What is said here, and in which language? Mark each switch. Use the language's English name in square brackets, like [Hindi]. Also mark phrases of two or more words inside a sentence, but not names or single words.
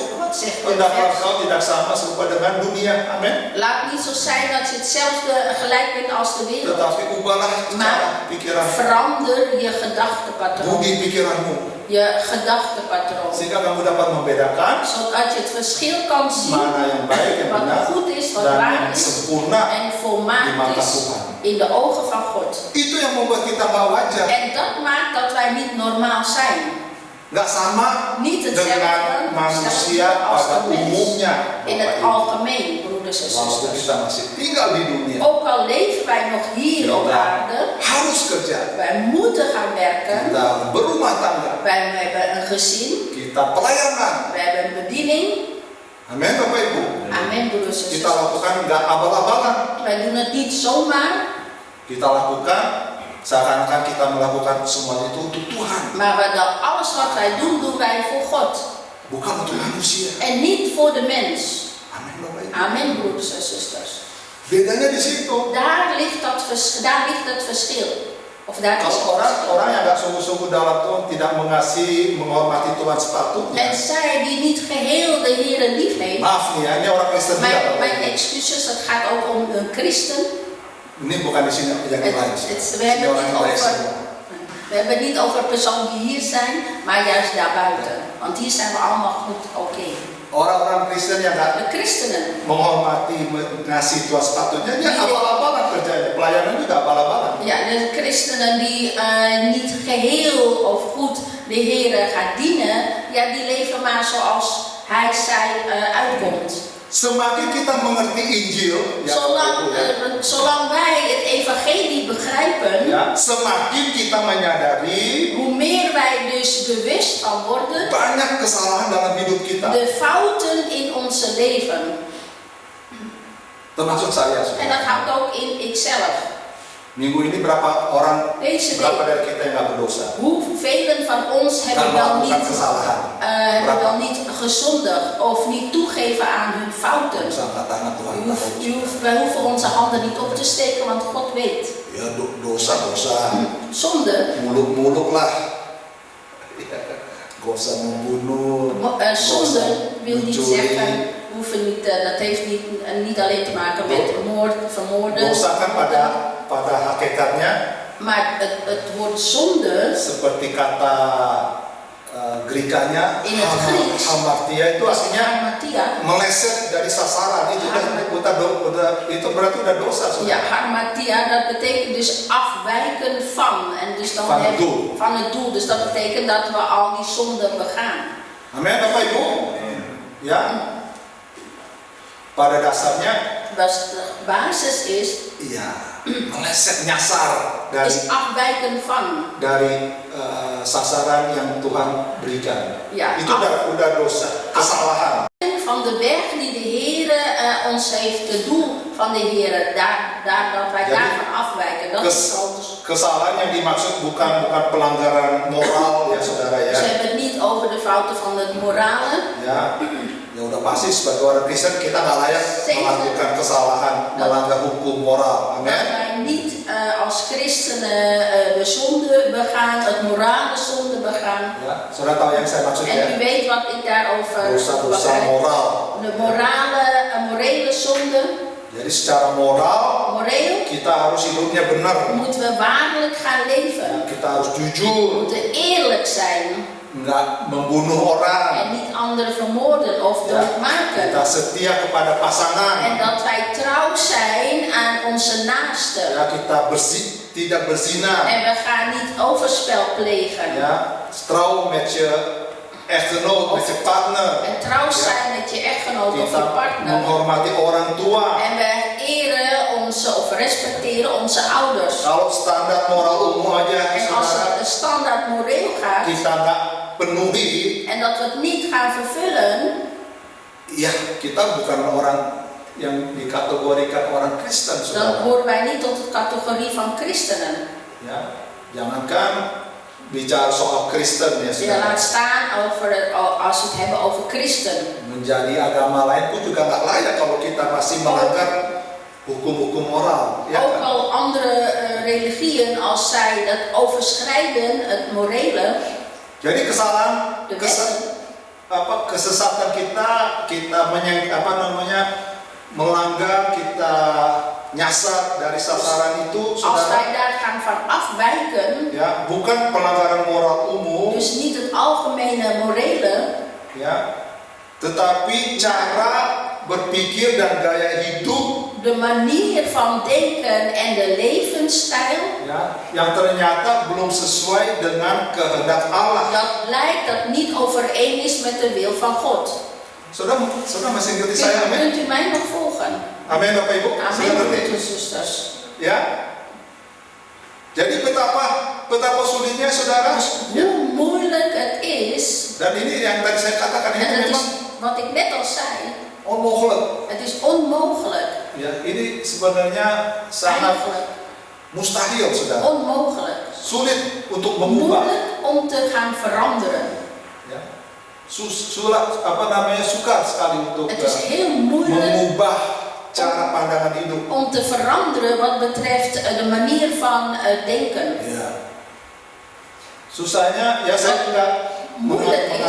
[Dutch] wat zegt de [Indonesian] Hendaklah [Dutch] vers? [Indonesian] kau tidak sama serupa dengan dunia. Amin. [Dutch] Laat niet zo zijn dat je hetzelfde gelijk bent als de wereld. [Indonesian] Tetapi ubahlah cara pikiran, [Dutch] Verander je gedachtepatroon. [Indonesian] budi pikiranmu, [Dutch] Je gedachtepatroon. [Indonesian] sehingga kamu dapat membedakan [Dutch] Zodat je het verschil kan zien. [Indonesian] mana yang baik, yang [Dutch] Wat [Indonesian] benar, [Dutch] goed is, wat [Indonesian] dan [Dutch] waar [Indonesian] yang [Dutch] is. [Indonesian] sempurna. [Dutch] En volmaakt [Indonesian] Di mata [Dutch] is [Indonesian] Tuhan. [Dutch] in de ogen van God. [Indonesian] Itu yang membuat kita nggak wajar, [Dutch] En dat maakt dat wij niet normaal zijn. [Indonesian] nggak sama [Dutch] Niet [Indonesian] dengan [Dutch] hetzelfde [Indonesian] manusia [Dutch] als [Indonesian] pada [Dutch] de mens [Indonesian] umumnya. [Dutch] in [Indonesian] Bapak [Dutch] het [Indonesian] Ibu. [Dutch] algemeen, broeders broeders en [Indonesian] Waktu [Dutch] zusters. [Indonesian] kita masih tinggal di dunia, [Dutch] Ook al leven wij nog hier op aarde, [Indonesian] harus kerja. [Dutch] wij moeten gaan werken. [Indonesian] Kita berumah tangga, [Dutch] Wij hebben een gezin, [Indonesian] kita pelayanan. [Dutch] wij hebben een bediening. [Indonesian] Amin, Bapak Ibu. [Dutch] Amen, broeders en [Indonesian] Kita [Dutch] zusters. [Indonesian] lakukan nggak abal-abalan. [Dutch] Wij doen het niet zomaar, [Indonesian] Kita lakukan seakan-akan kita melakukan semua itu untuk Tuhan, [Dutch] maar alles wat wij doen, doen wij voor God. [Indonesian] bukan untuk manusia. [Dutch] En niet voor de mens. [Indonesian] Amin, Bapak Ibu. [Dutch] Amen, broeders en zusters. [Indonesian] Bedanya di situ. [Dutch] Daar ligt het verschil. Of daar is het [Indonesian] Kalau [Dutch] verschil. [Indonesian] orang yang nggak sungguh-sungguh dalam Tuhan, tidak mengasihi, menghormati Tuhan sepatutnya. [Dutch] En zij die niet geheel de Heer lief heeft. [Indonesian] Maaf nih ya, ini orang Kristen juga. Bapak [Dutch] Mijn [Indonesian] Ibu. [Dutch] excuses, het gaat ook om een christen. [Indonesian] Ini bukan di sini yang lain. [Dutch] We hebben het niet over personen die hier zijn, maar juist daarbuiten. Want hier zijn we allemaal goed oké. [Indonesian] Orang-orang Kristen yang nggak [Dutch] De christenen, [Indonesian] menghormati, mengasihi Tuhan sepatutnya, dia abal-abalan kerjanya. Pelayanan juga abal-abalan. [Dutch] ja, de christenen die niet geheel of goed de Heer gaan dienen, ja, die leven maar zoals zij uitkomt. [Indonesian] Semakin kita mengerti Injil, ya, [Dutch] Zolang wij het evangelie begrijpen, [Indonesian] ya, semakin kita menyadari [Dutch] hoe meer wij dus bewust van worden, [Indonesian] banyak kesalahan dalam hidup kita, [Dutch] de fouten in onze leven. [Indonesian] termasuk saya. [Dutch] En dat houdt ook in ikzelf. [Indonesian] Minggu ini berapa orang, [Dutch] Deze [Indonesian] berapa [Dutch] week, [Indonesian] dari kita yang nggak berdosa? [Dutch] hoeveel van ons hebben [Indonesian] Karena [Dutch] wel [Indonesian] melakukan [Dutch] niet, [Indonesian] kesalahan. [Dutch] hebben wel niet gezondigd of niet toegeven aan hun fouten? [Indonesian] Bisa angkat tangan Tuhan. [Dutch] Wij hoeven onze handen niet op te steken, want God weet. [Indonesian] Ya dosa. [Dutch] Zonde, [Indonesian] Muluk-muluk lah. Gak usah membunuh. [Dutch] zonde wil niet [Indonesian] mencuri. [Dutch] zeggen, hoeven niet, dat heeft niet alleen te maken met moord, vermoorden. [Indonesian] Dosa kan pada hakikatnya [Dutch] Maar het woord zonde [Indonesian] seperti kata Grikanya [Dutch] in het Grieks, [Indonesian] hamartia itu artinya [Dutch] harmatia. [Indonesian] meleset dari sasaran. Itu itu berarti udah dosa. [Dutch] Ja, harmatia, dat betekent dus afwijken van. En dus dan Van het doel. Van het doel. Dus dat betekent dat we al die zonden begaan. [Indonesian] Amin, Bapak Ibu. Ya. Pada dasarnya, [Dutch] De basis is [Indonesian] meleset nyasar [Dutch] is afwijken van. [Indonesian] dari sasaran yang Tuhan berikan. [Dutch] Ja, [Indonesian] Itu udah dosa, kesalahan. [Dutch] van de weg die de Heer ons heeft, het doel van de Heer, dat wij [Indonesian] Jadi, [Dutch] daarvan afwijken. Dat is al dus. [Indonesian] Kesalahan yang dimaksud bukan pelanggaran moral ya saudara ya. [Dutch] Ze hebben het niet over de fouten van het morale. [Indonesian] Ya udah pasti sebagai orang Kristen kita nggak layak [Dutch] Zeker. [Indonesian] melakukan kesalahan, melanggar hukum moral. [Dutch] Dat [Indonesian] Amin. [Dutch] wij niet als christenen de zonde begaan, het morale zonde begaan. [Indonesian] Ya, saudara tahu yang saya maksud [Dutch] En [Indonesian] ya. [Dutch] u weet wat ik daarover [Indonesian] Dosa-dosa [Dutch] begrijp. [Indonesian] moral. [Dutch] De morele zonde, [Indonesian] Jadi secara moral [Dutch] moreel, [Indonesian] kita harus hidupnya benar. [Dutch] moeten we waarlijk gaan leven. [Indonesian] Kita harus [Dutch] We [Indonesian] jujur, [Dutch] moeten eerlijk zijn [Indonesian] nggak membunuh orang. [Dutch] en niet anderen vermoorden of [Indonesian] Ya, [Dutch] doodmaken. [Indonesian] kita setia kepada [Dutch] En [Indonesian] pasangan. [Dutch] dat wij trouw zijn aan onze naasten. [Indonesian] Ya, kita tidak berzina. [Dutch] En we gaan niet overspel plegen. Ja, trouw met je echtgenoot, met je partner. En trouw zijn met je echtgenoot of [Indonesian] Kita [Dutch] je partner. [Indonesian] menghormati orang tua. [Dutch] En we eren onze of respecteren onze ouders. [Indonesian] Kalau standar moral umum aja, [Dutch] En als [Indonesian] saudara, [Dutch] het standaard moreel gaat [Indonesian] kita nggak penuhi, [Dutch] en dat we het niet gaan vervullen, [Indonesian] ya kita bukan orang yang dikategorikan orang Kristen, [Dutch] dan [Indonesian] saudara. [Dutch] horen wij niet tot de categorie van christenen. [Indonesian] Ya, jangankan bicara soal Kristen ya, [Dutch] Ja, [Indonesian] saudara. [Dutch] laat staan als we het hebben over christen. [Indonesian] Menjadi agama lain pun juga nggak layak kalau kita masih melanggar hukum-hukum moral. Ya, [Dutch] Ook [Indonesian] kan? [Dutch] al andere religieën, als zij dat overschrijden, het morele, [Indonesian] Jadi kesalahan, [Dutch] de wetten, [Indonesian] kesesatan kita melanggar, kita nyasar dari sasaran itu, [Dutch] als [Indonesian] saudara. [Dutch] wij daar gaan van afwijken, [Indonesian] Ya, bukan pelanggaran moral umum, [Dutch] dus niet het algemene morele, [Indonesian] ya, tetapi cara berpikir dan gaya hidup, [Dutch] de manier van denken en de levensstijl, [Indonesian] ya, yang ternyata belum sesuai dengan kehendak Allah. [Dutch] dat blijkt dat niet overeen is met de wil van God. [Indonesian] Saudara masih ngerti saya, amin? [Dutch] Kunt u mij nog volgen? [Indonesian] Amin Bapak Ibu, Amin, sudah ngerti? [Dutch] broeders en zusters. [Indonesian] Ya. Jadi betapa sulitnya saudara. Ya. [Dutch] Hoe moeilijk het is, [Indonesian] Dan ini yang tadi saya katakan [Dutch] en [Indonesian] ini [Dutch] dat [Indonesian] memang [Dutch] is wat ik net al zei, onmogelijk. het is onmogelijk. [Indonesian] Ya, ini sebenarnya sangat [Dutch] Eigenlijk [Indonesian] mustahil, saudara. [Dutch] onmogelijk. [Indonesian] Sulit untuk mengubah. [Dutch] Moeilijk om te gaan veranderen. [Indonesian] Ya. Sukar sekali untuk [Dutch] Het is heel moeilijk [Indonesian] mengubah cara pandangan hidup. [Dutch] om te veranderen wat betreft de manier van denken. [Indonesian] Ya. Susahnya, ya saya tidak [Dutch] Moeilijk is,